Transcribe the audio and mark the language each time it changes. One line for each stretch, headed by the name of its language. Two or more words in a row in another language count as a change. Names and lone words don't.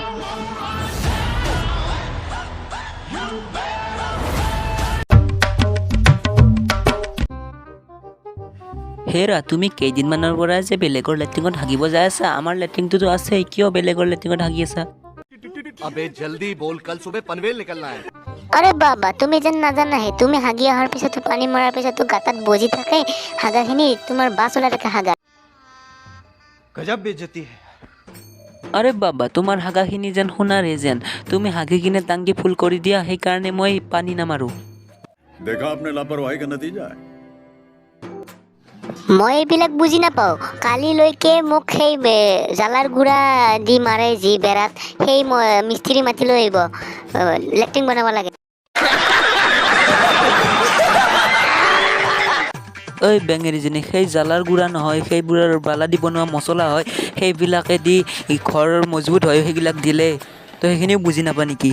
Assamese: হেৰা তুমি কেইদিনমানৰ পৰা যে বেলেগৰ লেট্ৰিনত হাগিব যাই আছা, আমাৰ লেট্ৰিনটোতো আছে, কিয় বেলেগৰ লেট্ৰিনত হাগি আছা?
Hindi: अबे जल्दी बोल, कल सुबह पनवेल निकलना है।
Assamese: আরে বাবা তুমি যেন নাজানা হে, তুমি হাগি অহাৰ পিছতো পানী মৰাৰ পিছতো গাঁতাত বজি থাকে হাগাখিনি, তোমাৰ বাছ ওলাই থাকে হাগা।
Hindi: गजब बेइज्जती है।
Assamese: আৰে বাবা তোমাৰ হাগাখিনি যেন সোণাৰে যেন, তুমি হাগি কিনে টাংকি ফুল কৰি দিয়া, সেইকাৰণে মই পানী নামাৰো।
Hindi: देखा आपने लापरवाही का नतीजा है।
Assamese: মই এইবিলাক বুজি নাপাওঁ। কালিলৈকে মোক সেই জ্বালাৰ গুড়া দি মাৰে যি বেৰাত, সেই মিস্ত্ৰী মাতি লৈ আহিব, লেট্ৰিন বনাব লাগে। ঐ বেঙেৰীজনী, সেই জ্বালাৰ গুড়া নহয়, সেইবোৰৰ বালা দি বনোৱা মছলা হয়, সেইবিলাকে দি ঘৰ মজবুত হয়, সেইবিলাক দিলে তো সেইখিনিও বুজি নাপা নেকি?